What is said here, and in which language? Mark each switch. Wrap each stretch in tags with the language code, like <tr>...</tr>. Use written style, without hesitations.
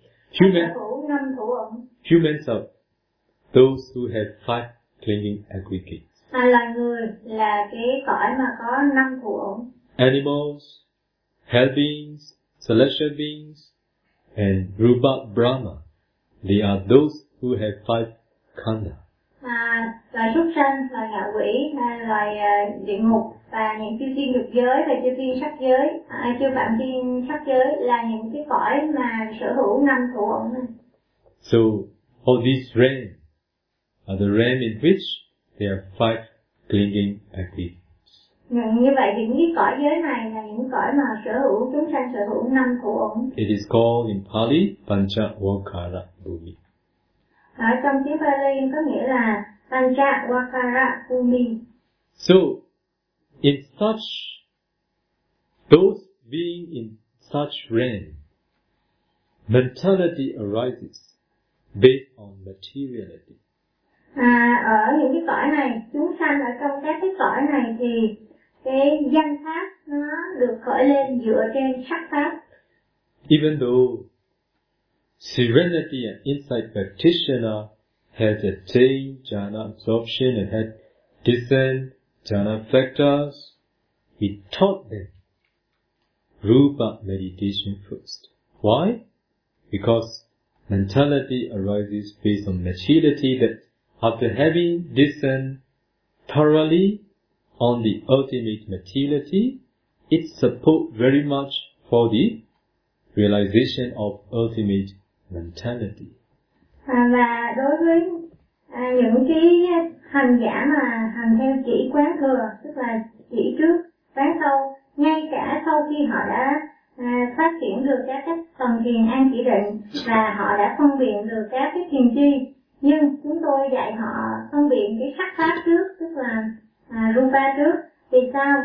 <en>Humans are those who have five clinging aggregates.</en> <vi>Là người là cái cõi mà có năm thủ ẩn.</vi> <en>Animals, hell beings, celestial beings, and rupa brahma, they are those who have five khanda.</en> <vi>Loài súc sanh, loài ngạ quỷ, loài địa ngục và những chư thiên dục giới và chư thiên sắc giới, chư phạm thiên sắc giới là những cái cõi mà sở hữu năm thủ ẩn.</vi> <en>So all these realm are the realm in which there are five clinging aggregates.</en> <vi>Như vậy thì những cõi giới này là những cõi mà sở hữu chúng sanh sở hữu năm thủ ẩn.</vi> <en>It is called in Pali Pancha Vakara Bhumi.</en> <vi>Ở trong tiếng Pali có nghĩa là Pancha Vakara Bhumi.</vi> <en>So, in such, those being in such realm, mentality arises based on materiality.</en> <vi>Ở những cái cõi này, chúng sanh ở trong các cái cõi này thì cái danh pháp nó được khởi lên dựa trên sắc pháp.</vi> <en>Even though serenity and insight practitioner has attained jhana absorption and had discerned jhana factors, he taught them rupa meditation first. Why? Because mentality arises based on maturity that after having discerned thoroughly on the ultimate materiality, it support very much for the realization of ultimate mentality.</en> <vi>Và đối với những cái hành giả mà hành theo chỉ quán thừa, tức là chỉ trước quán sau, ngay cả sau khi họ đã phát triển được các cái tầng thiền an chỉ định và họ đã phân biệt được các cái thiền chi, nhưng chúng tôi dạy họ phân biệt cái sắc pháp trước, tức là rupa trước. Vì sao?</vi>